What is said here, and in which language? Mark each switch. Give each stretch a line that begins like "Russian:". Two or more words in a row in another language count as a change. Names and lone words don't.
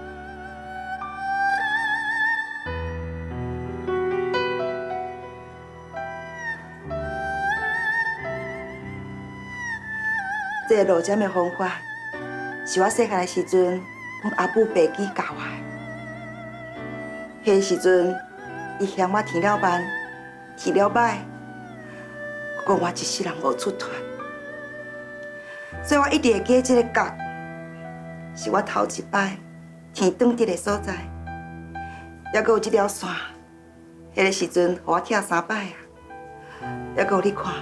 Min Nan Chinese: 这个落针的方法，是我细汉的时阵，阮阿母爸记教我的。迄时阵，伊嫌我填了慢，填了歹，讲我一世人无出头，所以我一直会记这个角，是我头一摆填断直的所在，还阁有这条线，迄个时阵，互我徛3摆啊，还阁有你看。